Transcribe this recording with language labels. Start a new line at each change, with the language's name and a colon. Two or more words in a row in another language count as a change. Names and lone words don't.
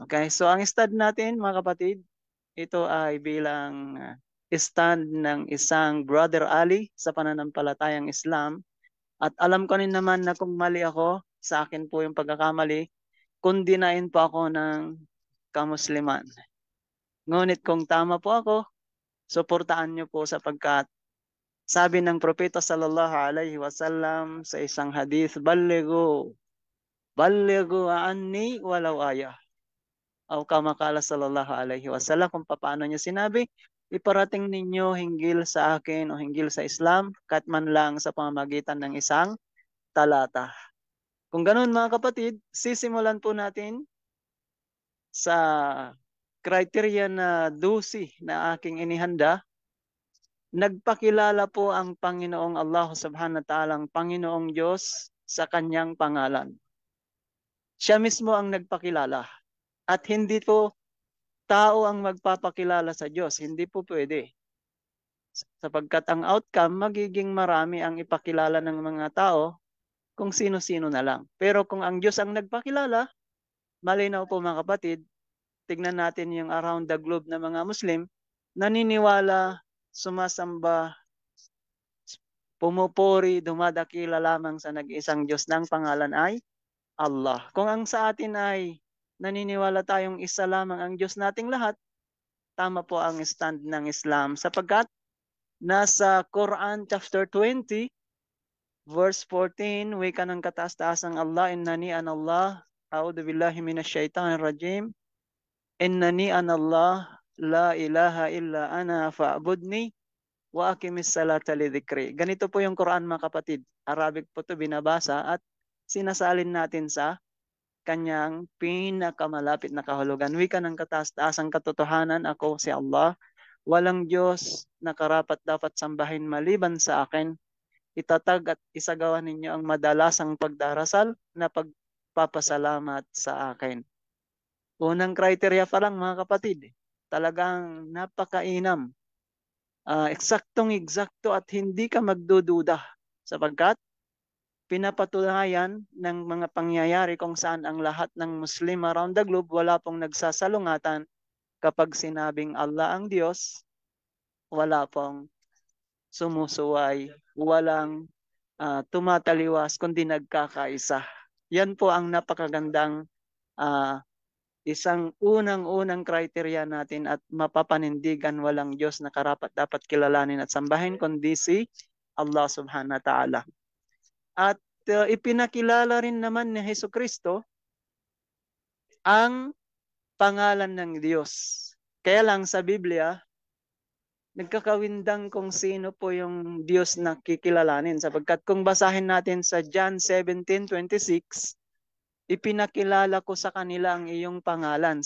English: Okay, so
Filipino: ang stand natin mga kapatid, ito ay bilang stand ng isang Brother Ali sa pananampalatayang Islam. At alam ko rin naman na kung mali ako, sa akin po yung pagkakamali, kundinain po ako ng kamusliman. Ngunit kung tama po ako, suportahan niyo po sapagkat sabi ng propeta
Arabic: صلى الله عليه وسلم
Filipino: sa isang hadith,
Arabic: بلغوا عني ولو آية. O كما قال صلى الله عليه وسلم,
Filipino: kung paano niya sinabi, iparating ninyo hinggil sa akin o hinggil sa Islam, kat man lang sa pamamagitan ng isang talata. Kung ganun mga kapatid, sisimulan po natin sa criteria na 12 na aking inihanda. Nagpakilala po ang Panginoong Allah
Arabic: سبحانه وتعالى,
Filipino: ang Panginoong Diyos sa kanyang pangalan. Siya mismo ang nagpakilala. At hindi po tao ang magpapakilala sa Diyos. Hindi po pwede. Sapagkat ang outcome, magiging marami ang ipakilala ng mga tao kung sino-sino na lang. Pero kung ang Diyos ang nagpakilala, malinaw po mga kapatid, tignan natin yung
English: around the globe
Filipino: na mga Muslim, naniniwala, sumasamba, pumupuri, dumadakila lamang sa nag-isang Diyos ng pangalan ay Allah. Kung ang sa atin ay naniniwala tayong isa lamang ang Diyos nating lahat, tama po ang stand ng Islam sapagkat nasa Quran
English: chapter 20 verse 14,
Filipino: wika ng kataas-taasang Allah,
Arabic: إنني أنا الله، أعوذ بالله من الشيطان الرجيم، إنني أنا الله، لا إله إلا أنا فاعبدني وأقم الصلاة لذكري.
Filipino: Ganito po yung Quran mga kapatid. Arabic po ito binabasa at sinasalin natin sa kanyang pinakamalapit na kahulugan. Wika ng kataas-taasang katotohanan, ako si Allah. Walang Diyos na karapat dapat sambahin maliban sa akin. Itatag at isagawa ninyo ang madalasang pagdarasal na pagpapasalamat sa akin. Unang kriteria pa lang mga kapatid. Talagang napakainam. Eksaktong-eksakto at hindi ka magdududa sapagkat pinapatunayan ng mga pangyayari kung saan ang lahat ng Muslim
English: around the globe
Filipino: wala pong nagsasalungatan kapag sinabing Allah ang Diyos, wala pong sumusuway, walang tumataliwas kundi nagkakaisa. Yan po ang napakagandang isang unang-unang kriteria natin at mapapanindigan walang Diyos na karapat dapat kilalanin at sambahin kundi si Allah
Arabic: سبحانه وتعالى.
Filipino: At ipinakilala rin naman ni Jesucristo ang pangalan ng Diyos. Kaya lang sa Biblia, nagkakawindang kung sino po yung Diyos na kikilalanin. Sapagkat kung basahin natin sa John 17:26, ipinakilala ko sa kanila ang iyong pangalan.